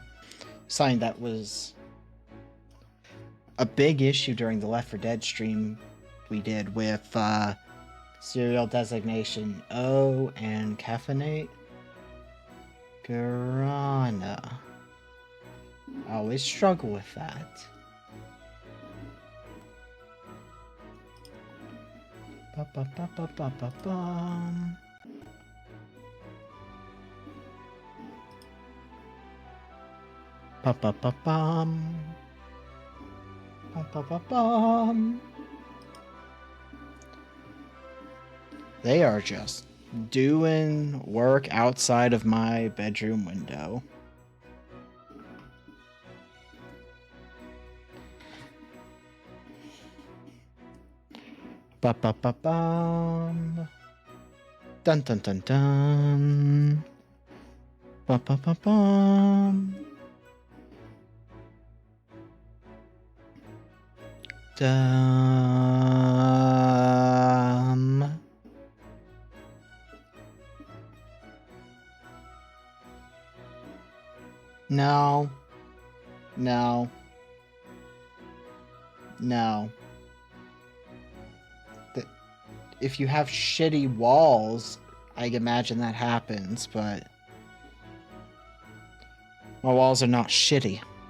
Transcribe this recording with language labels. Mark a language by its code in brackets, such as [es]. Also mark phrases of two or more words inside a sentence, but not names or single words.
[en] Something that was a big issue during the Left 4 Dead stream we did with serial designation O and caffeinate. Guarana. I always struggle with that. Ba-ba-ba-ba-ba-ba-bum. Ba-ba-ba-bum. Ba-ba-ba-bum. They are just doing work outside of my bedroom window. Ba ba ba bum. Dun dun dun dun. Ba ba ba bum. Dum. No. No. No. If you have shitty walls, I imagine that happens, but my walls are not shitty.